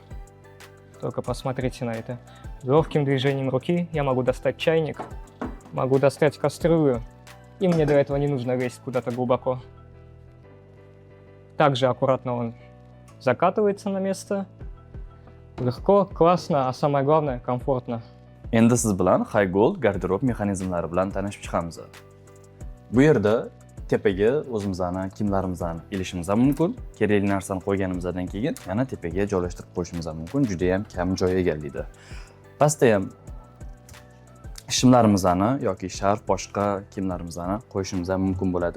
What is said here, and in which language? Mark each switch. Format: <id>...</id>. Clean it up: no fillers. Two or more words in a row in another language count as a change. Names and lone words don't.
<ru>Только посмотрите на это. Легким движением руки я могу достать чайник Могу достать кастрюлю, и мне до этого не нужно лезть куда-то глубоко. Также аккуратно он закатывается на место. Легко, классно, а самое главное, комфортно.</ru> <uz>Endi siz bilan High Gold garderob mexanizmlari bilan tanishib chiqamiz. Bu yerda tepaga o'zimizning kiyimlarimizni ilishimiz ham mumkin. Kerakli narsani qo'yganimizdan keyin yana tepaga joylashtirib qo'yishimiz ham mumkin. Juda ham kam joy egallaydi. Pastda ham shimlarimizni yoki sharf boshqa kiyimlarimizni qo'yishimiz ham mumkin bo'ladi.</uz>